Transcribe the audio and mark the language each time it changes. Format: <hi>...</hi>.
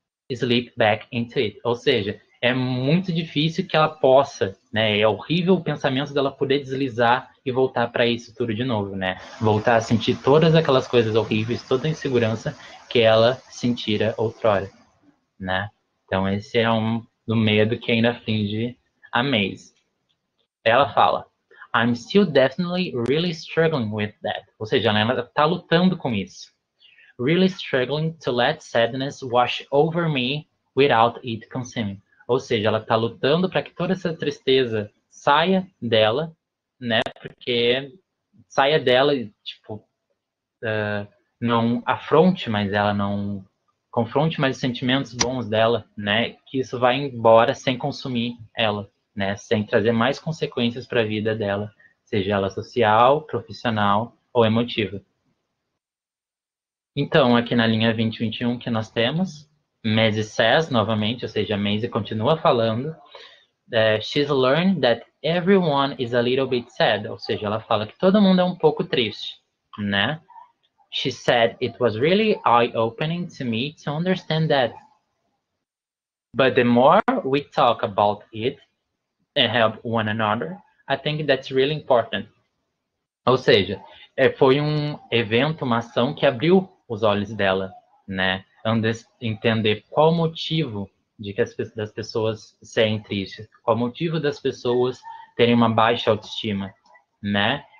<en>slip back into it,</en> <pt>ou seja, é muito difícil que ela possa, né, é horrível o pensamento dela poder deslizar e voltar para isso tudo de novo, né, voltar a sentir todas aquelas coisas horríveis, toda a insegurança que ela sentira outrora, né, então esse é um do medo que ainda aflige a Maisie. Ela fala,</pt> <en>I'm still definitely really struggling with that.</en> <pt>Ou seja, ela está lutando com isso.</pt> <en>Really struggling to let sadness wash over me without it consuming.</en> <pt>Ou seja, ela está lutando para que toda essa tristeza saia dela, né? Porque saia dela e, tipo, não afronte, mas ela não confronte mais os sentimentos bons dela, né? Que isso vai embora sem consumir ela, né? Sem trazer mais consequências para a vida dela, seja ela social, profissional ou emotiva. Então, aqui na linha 2021 que nós temos, Maisie says, novamente, ou seja, a Maisie continua falando,</pt> <en>she's learned that everyone is a little bit sad,</en> <pt>ou seja, ela fala que todo mundo é um pouco triste, né?</pt> <en>She said it was really eye-opening to me to understand that. But the more we talk about it and help one another, I think that's really important.</en> <pt>Ou seja, foi um evento, uma ação que abriu os olhos dela, né? Entender qual o motivo de que das pessoas serem tristes, qual o motivo das pessoas terem uma baixa autoestima, né?</pt>